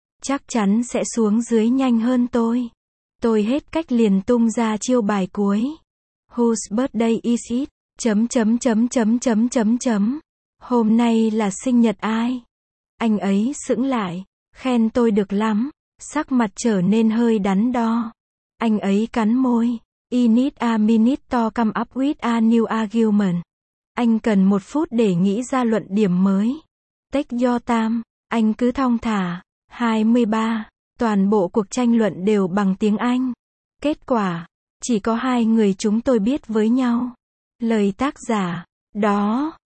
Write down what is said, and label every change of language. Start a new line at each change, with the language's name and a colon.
Vietnamese: chắc chắn sẽ xuống dưới nhanh hơn tôi. Tôi hết cách liền tung ra chiêu bài cuối.
English: Whose birthday is it? Chấm chấm chấm chấm chấm chấm chấm.
Vietnamese: Hôm nay là sinh nhật ai? Anh ấy sững lại, khen tôi được lắm. Sắc mặt trở nên hơi đắn đo. Anh ấy cắn môi.
English: I need a minute to come up with a new argument.
Vietnamese: Anh cần một phút để nghĩ ra luận điểm mới.
English: Take your time.
Vietnamese: Anh cứ thong thả. 23. Toàn bộ cuộc tranh luận đều bằng tiếng Anh. Kết quả. Chỉ có hai người chúng tôi biết với nhau. Lời tác giả. Đó.